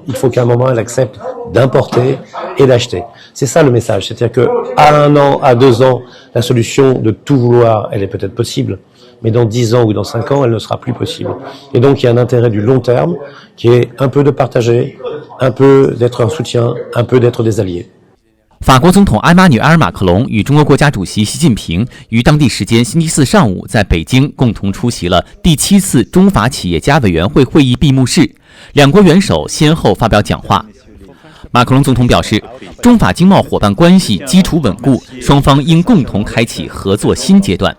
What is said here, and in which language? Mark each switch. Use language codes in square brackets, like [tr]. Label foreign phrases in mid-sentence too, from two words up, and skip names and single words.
[fr] Il faut qu'à un moment, elle accepte d'importer et d'acheter. C'est ça le message. C'est-à-dire que à 1 an, à 2 ans, la solution de tout vouloir, elle est peut-être possible. Mais dans 10 ans ou dans 5 ans, elle ne sera plus possible. Et donc, il y a un intérêt du long terme qui est un peu de partager, un peu d'être un soutien, un peu d'être des alliés. [zh] 法国总统埃马纽埃尔·马克龙与中国国家主席习近平于当地时间星期4上午在北京共同出席了第7次中法企业家委员会会议闭幕式，两国元首先后发表讲话。马克龙总统表示，中法经贸伙伴关系基础稳固，双方应共同开启合作新阶段。